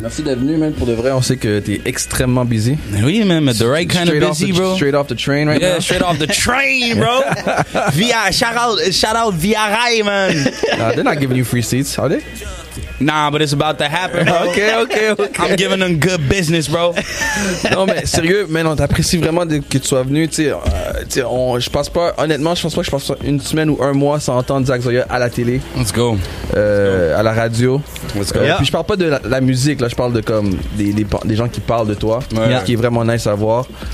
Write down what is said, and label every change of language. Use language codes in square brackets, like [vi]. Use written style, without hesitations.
[fr] Merci d'être venu, man. Pour de vrai, on sait que t'es extrêmement busy. Oui, [en] man. The right kind of busy, bro. Straight off the train right now. Yeah, straight off the train, bro. Shout out Via Rail, man. They're not giving you free seats, are they? Nah, but it's about to happen, bro. Okay. I'm giving them good business, bro. [fr] Non, mais sérieux, man, on t'apprécie vraiment que tu sois venu. Je pense pas que je passe une semaine ou un mois sans entendre Zach Zoya à la télé. [en] Let's go. [fr] À la radio. [en] Let's go. [fr] Puis je parle pas de la musique, là, je parle de comme des gens qui parlent de toi, ce qui est vraiment nice à voir.